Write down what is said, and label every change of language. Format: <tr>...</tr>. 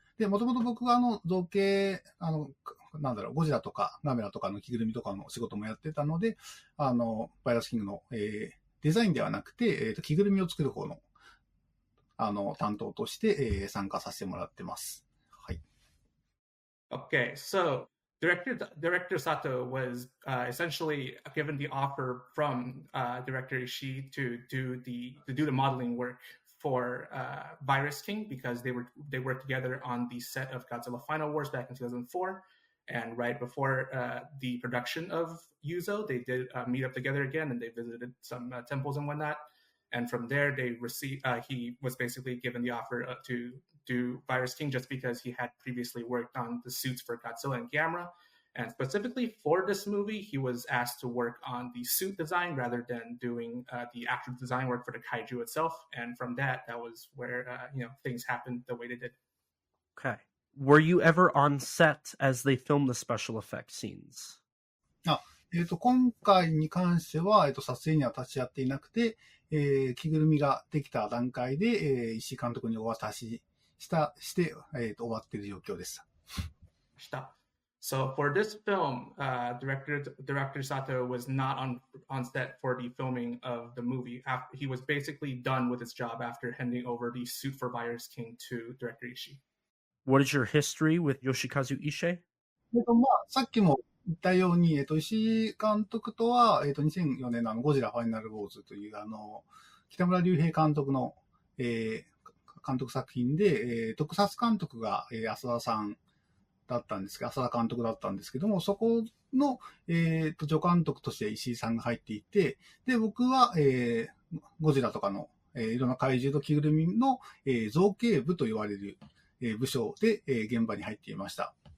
<ja>で、もともと僕が造形、ゴジラとかガメラとかの着ぐるみとかの仕事もやってたので、バイラスキングの、デザインではなくて、着ぐるみを作る方の、担当として、参加させてもらってます。はい。</ja> <en>Okay, so Director Sato was essentially given the offer from Director Ishii to do the modeling work for Virus King, because they worked together on the set of Godzilla Final Wars back in 2004, and right before the production of Yuzo, they did meet up together again, and they visited some temples and whatnot. And from there, he was basically given the offer to do Virus King, just because he had previously worked on the suits for Godzilla and Gamera. And specifically for this movie, he was asked to work on the suit design rather than doing the actual design work for the kaiju itself. And from that was where things happened the way they did. Okay. Were you ever on set as they filmed the special effects scenes?</en> <ja>今回に関しては、撮影には立ち会っていなくて、着ぐるみができた段階で、石井監督にお渡しして、終わっている状況でした。</ja> <en>So for this film, Director Sato was not on set for the filming of the movie. He was basically done with his job after handing over the suit for Virus King to Director Ishii. What is your history with Yoshikazu Ishii?</en> <ja>さっきも言ったように、石井監督とは、2004年のゴジラファイナルウォーズという、北村隆平監督の、監督作品で、特撮監督が、浅田さんだったんですけど、浅田監督だったんですけども、そこの、助監督として石井さんが入っていて、で、僕は、ゴジラとかの、いろんな怪獣と着ぐるみの、造形部と言われる、部署で、現場に入っていました。</ja>